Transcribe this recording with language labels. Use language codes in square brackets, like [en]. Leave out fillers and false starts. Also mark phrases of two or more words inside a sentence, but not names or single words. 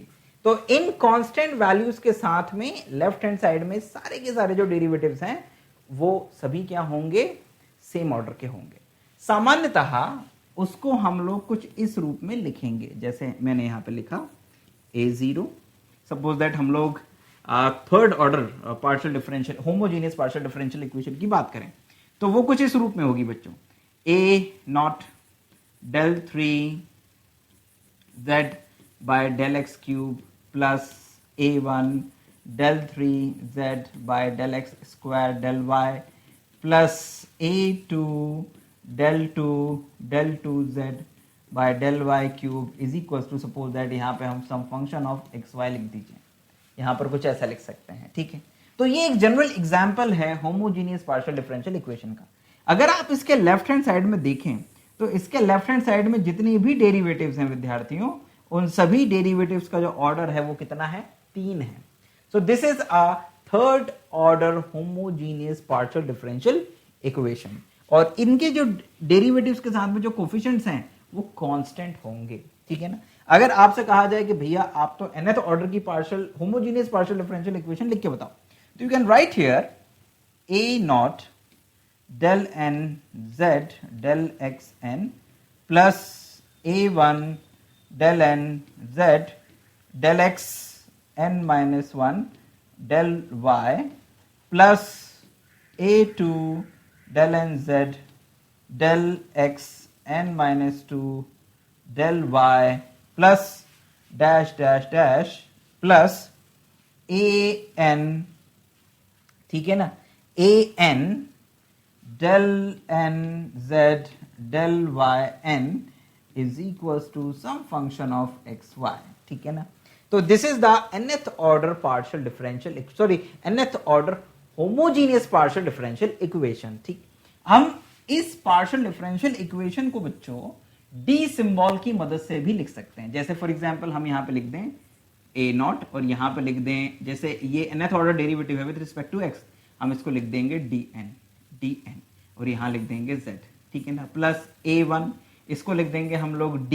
[hi] तो इन [en] constant values [hi] के साथ में [en] left hand side [hi] में सारे के सारे जो डेरिवेटिव्स हैं वो सभी क्या होंगे, [en] same order [hi] के होंगे। सामान्यतः उसको हम लोग कुछ इस रूप में लिखेंगे, जैसे मैंने यहां पे लिखा a0। [en] suppose that [hi] हम लोग [en] third order partial differential homogeneous partial differential equation [hi] की बात करें तो वो कुछ इस रूप में होगी बच्चों, [en] a0 del 3z by del x cube plus a1 del 3z by del x square del y plus a2 del 2z by del y cube is equals to, suppose that [hi] यहाँ पे हम [en] some function of x y [hi] लिख दीजिए, यहाँ पर कुछ ऐसा लिख सकते हैं, ठीक है। तो ये एक [en] general example [hi] है [en] homogeneous partial differential equation [hi] का। अगर आप इसके [en] left hand side [hi] में देखें तो इसके [en] left hand side [hi] में जितनी भी डेरिवेटिव्स हैं विद्यार्थियों, उन सभी डेरिवेटिव्स का जो ऑर्डर है वो कितना है, 3 है। [en] so this is a third order homogeneous partial differential equation, [hi] और इनके जो डेरिवेटिव्स के साथ में जो कोफिशिएंट्स हैं वो कांस्टेंट होंगे, ठीक है ना। अगर आपसे कहा जाए कि भैया आप तो [en] nth order [hi] की [en] partial homogeneous partial differential equation [hi] लिख के बताओ, तो [en] you can write here a0 del n z del x n plus a1 del n z del x n minus 1 del y plus a2 del n z del x n minus 2 del y plus dash dash dash plus a n, [hi] ठीक है ना, [en] a n del n z del y n is equals to some function of x y, [hi] ठीक है ना। [en] तो this is the nth order partial differential nth order homogeneous partial differential equation, ठीक। [hi] हम इस पार्शियल डिफरेंशियल इक्वेशन को बच्चों [en] D symbol [hi] की मदद से भी लिख सकते हैं। जैसे [en] for example [hi] हम यहां पे लिख दें a0 और यहां पे लिख दें, जैसे ये [en] nth order derivative [hi] है [en] with respect to x, [hi] हम इसको लिख देंगे dn और यहां लिख देंगे z, ठीक है ना, प्लस a1 इसको लिख देंगे हम लोग